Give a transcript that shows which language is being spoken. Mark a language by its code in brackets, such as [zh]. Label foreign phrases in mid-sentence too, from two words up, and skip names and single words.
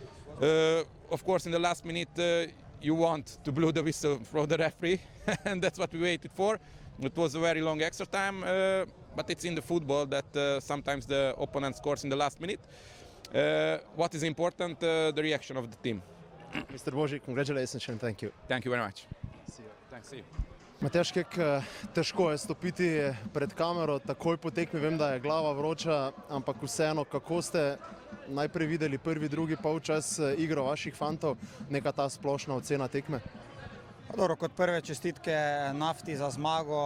[en] Of course, in the last minute, you want to blow the whistle from the referee, and that's what we waited for. It was a very long extra time, but it's in the football that sometimes the opponent scores in the last minute. What is important, the reaction of the team. Mr. Božic, congratulations and thank you. Thank you very much. Thanks, see you. [sl] Matjaž Kek, težko je stopiti pred kamero, takoj po tekmi vem, da je glava vroča, ampak vseeno, kako ste najprej videli prvi, drugi polčas igro vaših fantov, neka ta splošna ocena tekme? Dobro, kot prve čestitke Nafti za zmago.